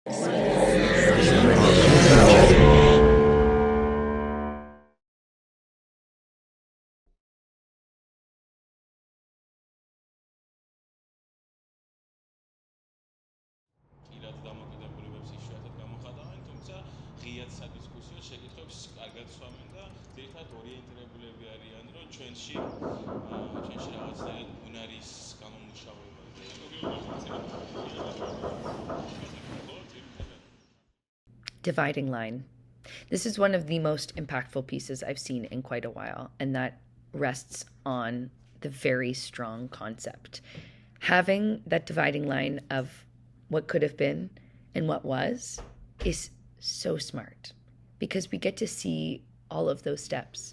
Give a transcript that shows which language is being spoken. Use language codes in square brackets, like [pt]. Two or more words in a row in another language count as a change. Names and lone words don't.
[ka] პირად დამოკიდებულებებს იშვიათად გამოხატავენ, თუმცა ღიად სადისკუსიო შეკითხვებს კარგად სვამენ და ძირითადად ორიენტირებულები არიან, რომ ჩვენში რაღაცნაირად უნარის გამომუშავება [en] Dividing line. This is one of the most impactful pieces I've seen in quite a while, and that rests on the very strong concept. Having that dividing line of what could have been and what was is so smart because we get to see all of those steps.